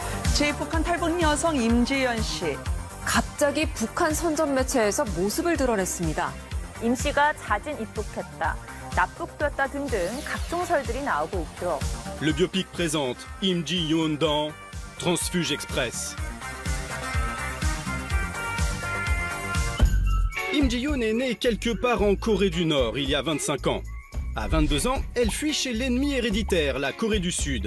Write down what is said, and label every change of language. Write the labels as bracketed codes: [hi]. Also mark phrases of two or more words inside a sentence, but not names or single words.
[ko] 제 북한 탈북 여성 임지연 씨. 갑자기 북한 선전 매체에서 모습을 드러냈습니다. 임 씨가 자진 입북했다, 납북됐다 등등 각종 설들이 나오고 있죠. [fr] Le biopic présente Im Ji-yeon dans Transfuge Express. Im Ji-yeon est née quelque part en Corée du Nord il y a 25 ans. À 22 ans, elle fuit chez l'ennemi héréditaire, la Corée du Sud.